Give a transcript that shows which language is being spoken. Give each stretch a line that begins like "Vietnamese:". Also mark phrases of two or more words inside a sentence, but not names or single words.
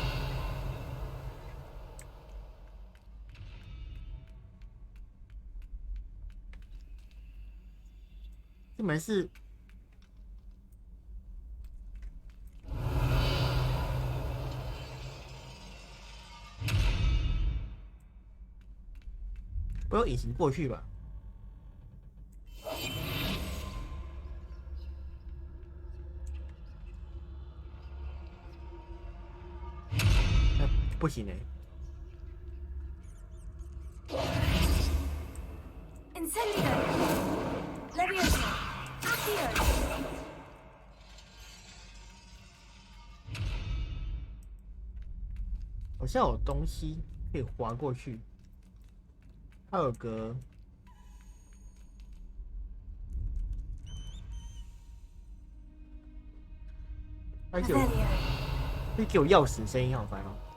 Chinese: 这门是不要隐形过去吧？不行哎。
Latin: Incendio. Levioso. Accio.
Chinese: 好像有东西可以滑过去。它有个会给我钥匙声音，好烦哦。